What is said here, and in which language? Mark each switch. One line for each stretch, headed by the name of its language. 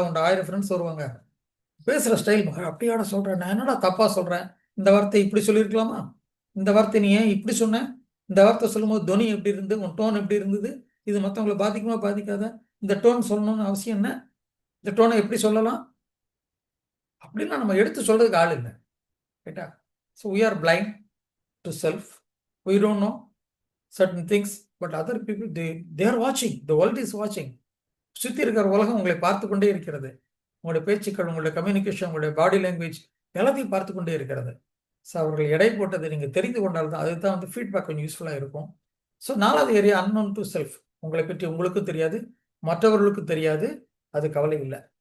Tamil: உன்னோட 1000 ஃப்ரெண்ட்ஸ் வருவாங்க, பேசுகிற ஸ்டைல் அப்படியாட சொல்கிறேன், நான் என்னடா தப்பாக சொல்கிறேன், இந்த வார்த்தை இப்படி சொல்லியிருக்கலாமா, இந்த வார்த்தை நீ ஏன் இப்படி சொன்ன, இந்த வார்த்தை சொல்லும்போது துணி எப்படி இருந்து, உன் டோன் எப்படி இருந்தது, இது மற்றவங்களை பாதிக்குமா பாதிக்காத, இந்த டோன் சொல்லணும்னு அவசியம் என்ன, இந்த டோனை எப்படி சொல்லலாம் அப்படின்னா நம்ம எடுத்து சொல்றதுக்கு ஆள் இல்லை.
English: ரைட்டா? So we are blind to self. We don't know certain things, but other people they are watching. The world is watching.
Tamil: சுற்றி இருக்கிற உலகம் உங்களை பார்த்து கொண்டே இருக்கிறது. உங்களுடைய பேச்சுக்கள், உங்களுடைய கம்யூனிகேஷன், உங்களுடைய பாடி லாங்குவேஜ் எல்லாத்தையும் பார்த்து கொண்டே இருக்கிறது. ஸோ அவர்கள் எடை போட்டதை நீங்கள் தெரிந்து கொண்டால் தான் அதுதான் வந்து ஃபீட்பேக் கொஞ்சம் யூஸ்ஃபுல்லாக இருக்கும். ஸோ 4வது ஏரியா அன்னோன் டு செல்ஃப். உங்களை பற்றி உங்களுக்கும் தெரியாது, மற்றவர்களுக்கும் தெரியாது, அது கவலை இல்லை.